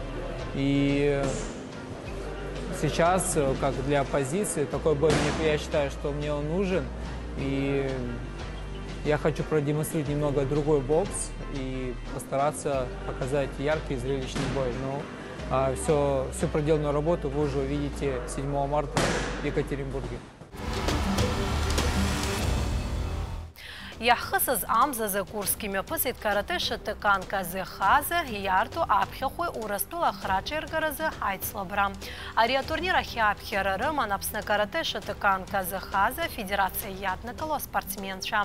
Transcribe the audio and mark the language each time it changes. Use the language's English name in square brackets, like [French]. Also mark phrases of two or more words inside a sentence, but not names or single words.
[Russian] И сейчас, как для оппозиции, такой бой, я считаю, что мне он нужен. И я хочу продемонстрировать немного другой бокс и постараться показать яркий зрелищный бой. Но всю проделанную работу вы уже увидите 7 марта в Екатеринбурге. [Abkhazian] Иаҳхысыз амзазы Курски мҩаԥысит карате шатыкан казыхазы иарту аԥхьахәи Урыстәыла ахраҿаиргаразы аицлабра. Ари атурнир ахьааԥхьара рыман Аԥсны карате шатыкан казыхазы афедерациа иаднакыло аспортсменцәа.